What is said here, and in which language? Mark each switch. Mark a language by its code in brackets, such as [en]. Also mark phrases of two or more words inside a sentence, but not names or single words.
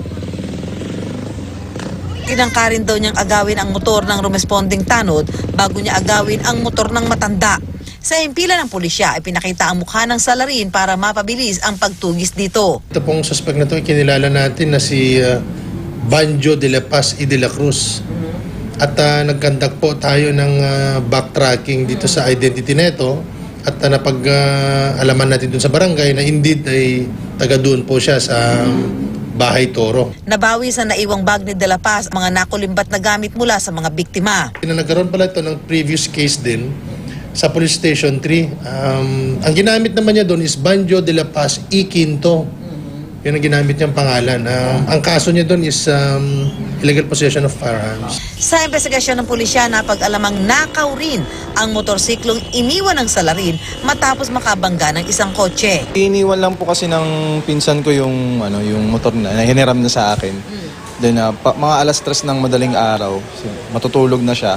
[tl] Tinangkarin daw niyang agawin ang motor ng rumesponding tanod bago niya agawin ang motor ng matanda. Sa impila ng pulisya, ipinakita ang mukha ng salarin para mapabilis ang pagtugis dito. Ito pong suspect na ito, kinilala natin na si Banjo de la Paz y de la Cruz. At nagkandak po tayo ng backtracking dito sa identity nito at napag-alaman natin dun sa barangay na indeed ay taga doon po siya sa Bahay Toro. Nabawi sa naiwang bag ni De La Paz mga nakulimbat na gamit mula sa mga biktima. Nagkaroon pala ito ng previous case din sa Police Station 3. Ang ginamit naman niya doon is Banjo de la Paz y Quinto. Yun ang ginamit niyang pangalan. Ang kaso niya doon is [en] illegal possession of firearms. [tl] Sa investigasyon ng pulisya, napag-alamang nakaw rin ang motorsiklong iniwan ng salarin matapos makabangga ng isang kotse. Iniwan lang po kasi ng pinsan ko yung motor na hiniram na sa akin. Then mga alas 3 ng madaling araw, matutulog na siya.